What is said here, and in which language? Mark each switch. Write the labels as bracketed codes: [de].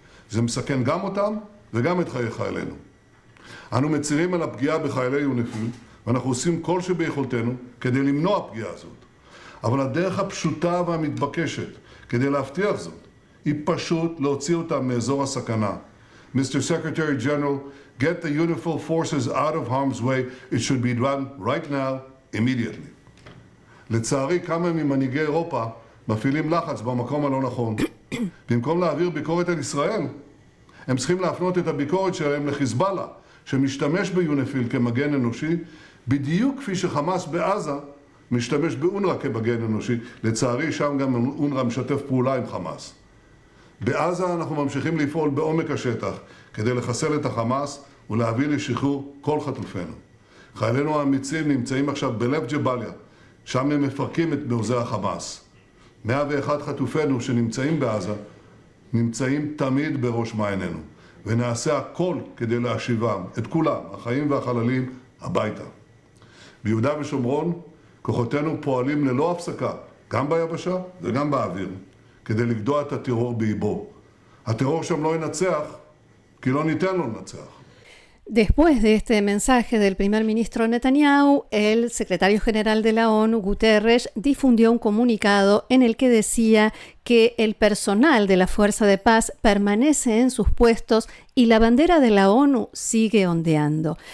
[he] זה מסכן גם אותם וגם את חיי חיילינו. אנו מצירים על הפגיעה בחיילי יוניפיל, ואנחנו עושים כל שביכולתנו כדי למנוע פגיעה זאת. אבל הדרך הפשוטה והמתבקשת כדי להבטיח זאת היא פשוט להוציא אותם מאזור הסכנה. [en] Mr. Secretary General, get the UNIFIL forces out of harm's way. It should be done right now, immediately. [he] לצערי, כמה ממנהיגי אירופה מפעילים לחץ במקום הלא נכון. במקום להעביר ביקורת על ישראל, הם צריכים להפנות את הביקורת שלהם לחיזבאללה, שמשתמש ביוניפיל כמגן אנושי, בדיוק כפי שחמאס בעזה משתמש באונר"א כמגן אנושי. לצערי, שם גם אונר"א משתף פעולה עם חמאס. בעזה אנחנו ממשיכים לפעול בעומק השטח כדי לחסל את החמאס ולהביא לשחרור כל חטופינו. חיילינו האמיצים נמצאים עכשיו בלב ג'באליה, שם הם מפרקים את מעוזי החמאס. 101 חטופינו שנמצאים בעזה נמצאים תמיד בראש מעיינינו. ונעשה הכל כדי להשיבם, את כולם, החיים והחללים, הביתה. ביהודה ושומרון, כוחותינו פועלים ללא הפסקה, גם ביבשה וגם באוויר, כדי לגדוע את הטרור באיבו. הטרור שם לא ינצח, כי לא ניתן לו לנצח. [es] Después de este mensaje del primer ministro Netanyahu, el secretario general de la ONU, Guterres, difundió un comunicado en el que decía que el personal de la Fuerza de Paz permanece en sus puestos y la bandera de la ONU sigue ondeando.